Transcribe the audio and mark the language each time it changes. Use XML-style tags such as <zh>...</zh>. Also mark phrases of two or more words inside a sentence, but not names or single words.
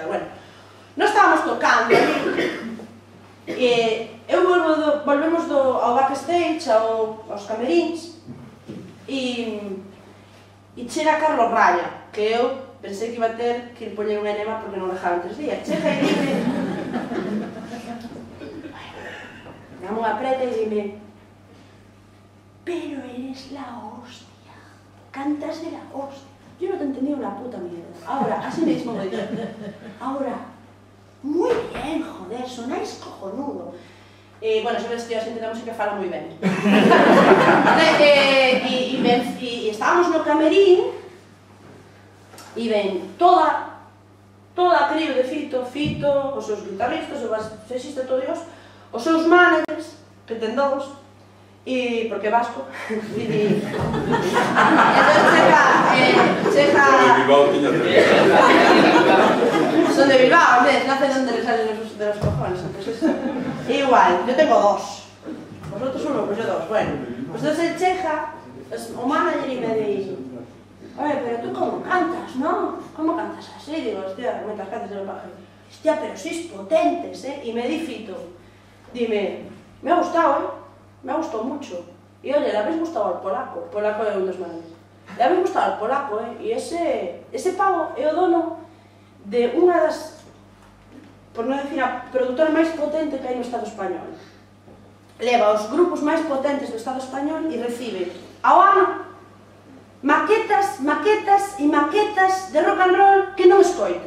<gl>Bueno, nós estábamos tocando e volvemos ao backstage, aos camerins, e chega Carlos Raya, que eu pensei que iba a ter que ir poñer un enema porque non dejaban 3 días. Chega e dime, dame unha preta e dime,</gl> <es>pero eres la hostia, cantas de la hostia. Yo no te entendí una puta mierda. Ahora, así mismo me dice, ahora, muy bien, joder, sonáis cojonudo.</es> <gl>Bueno, sobre este así de música fala moi ben. E estábamos no camerín e ven toda a crío de Fito, os seus guitarristas, o baixista, todos os seus managers, que ten dous, e porque é vasco, e entón chega...</gl> <es>Son de Bilbao, nace donde les salen de los cojones, pues eso. Igual, yo tengo 2. Vosotros 1, pues yo 2. Bueno, pues entonces</es> <gl>chega o manager</gl> <es>y me dice, oye, pero tú cómo cantas, ¿no? ¿Cómo cantas así? Digo, hostia, mientras cantas yo lo bajo. Hostia, pero sois potentes, ¿eh? Y me di Fito, dime, me ha gustado, me ha gustado mucho. Y oye, le habéis gustado al polaco, el polaco</es> <gl>é un dos managers.</gl> <es>Le habéis gustado al polaco, y ese pavo</es> <gl>é o dono de unha das, por non decir, a produtora máis potente que hai no Estado español. Leva os grupos máis potentes do Estado español e recibe ao ano maquetas maquetas e maquetas de</gl> <en>rock and roll</en> <gl>que non escoita.</gl>